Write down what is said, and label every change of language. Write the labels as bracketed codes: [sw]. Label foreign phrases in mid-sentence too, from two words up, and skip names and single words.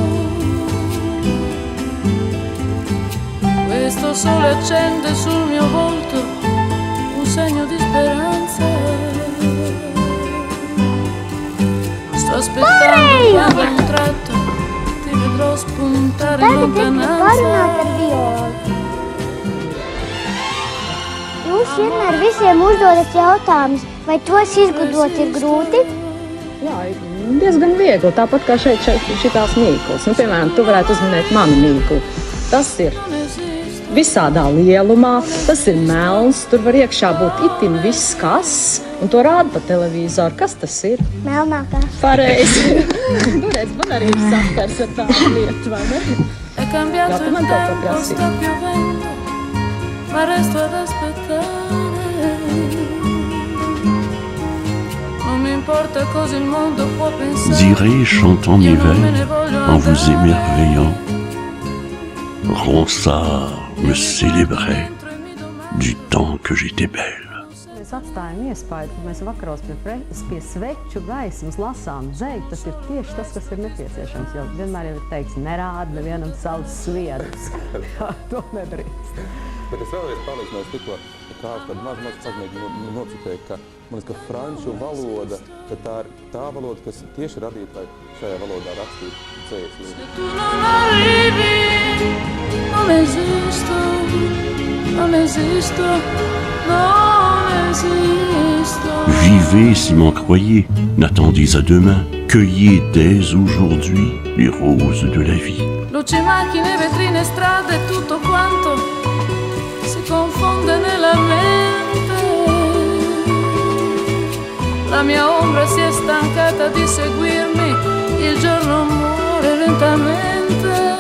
[it] Questo sole accende sul mio volto un segno di speranza. Sto aspettando quando a un tratto ti vedrò spuntare in lontananza. [lv] Jūs vienmēr visiem uzdodat jautājumus, vai tos izgudrot ir grūti? Jā, diezgan viegli, tāpat kā šitās mīklas. Nu, piemēram, tu varētu uzminēt manu mīklu. Tas ir visādā lielumā, tas ir melns, tur var iekšā būt itin viss kas, un to rāda pa televizoru. Kas tas ir? Melnākā. Pareizi. Nu, redz, man arī ir saskars ar tādu lietu, vai ne? [it] È cambiato il tempo, sta piovendo, ma resto ad aspettare. Non mi importa cosa il mondo può pensare. [fr] J'irai chantant mes vers en vous émerveillant. Ronsard me célébrait du temps que j'étais belle. [lv] Mēs atstājam iespēju, ka mēs vakaros pie sveču gaismas lasām dzeju. Tas ir tieši tas, kas ir nepieciešams. Jo vienmēr jau ir teikts, nerāda nevienam savus sviedrus. To nedrīkst. Bet es vēlreiz pārliecinājos tikko, kā tādu mazu fragmentu nocitēju, ka man liekas, ka franču valoda, ka tā ir tā valoda, kas tieši radīta, lai šajā valodā rakstītu dzējas. [it] Tu non arrivi, non esisto, non esisto, non esisto. [fr] Vivez si m'en croyez, n'attendez à demain, cueillez dès aujourd'hui les roses de la vie. [it] Luci, macchine, vetrine, strade, tutto quanto si confonde nella mente. La mia ombra si è stancata di seguirmi, il giorno muore lentamente.